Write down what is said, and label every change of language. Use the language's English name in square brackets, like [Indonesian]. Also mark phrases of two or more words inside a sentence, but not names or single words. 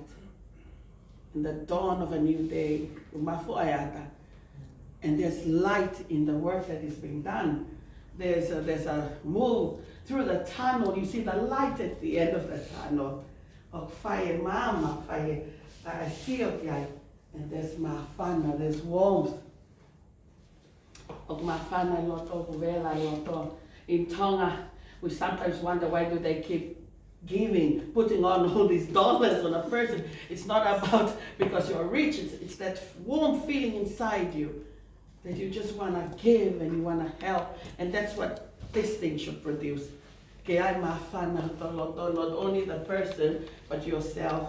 [English] In the dawn of a new day, and there's light in the work that is being done. There's a move through the tunnel. You see the light at the end of the tunnel. Of fire mama, fire and there's mafana, there's warmth. [Tongan] Of mafana loto, vela loto. [English] In Tonga, we sometimes wonder why do they keep giving, putting on all these dollars on a person. It's not about because you're rich, it's that warm feeling inside you that you just want to give and you want to help. And that's what this thing should produce. Not only the person, but yourself.